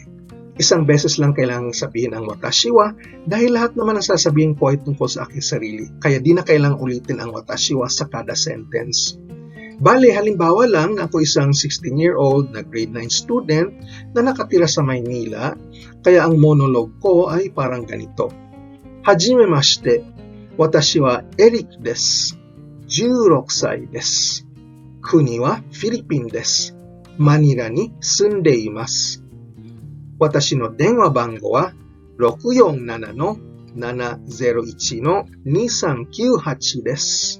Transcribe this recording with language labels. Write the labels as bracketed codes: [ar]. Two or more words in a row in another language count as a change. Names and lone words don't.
[tl] Isang beses lang kailangang sabihin ang [ja] 私は [tl] dahil lahat naman ang sasabihin ko ay tungkol sa aking sarili. Kaya di na kailangang ulitin ang [ja] 私は [tl] sa kada sentence. Bale, halimbawa lang na ako isang 16-year-old na grade 9 student na nakatira sa Maynila, kaya ang monologue ko ay parang ganito. [ja] はじめまして、私はエリックです. 16 歳です。国はフィリピンです。マニラに住んでいます。私の電話番号は 647-701-2398 です。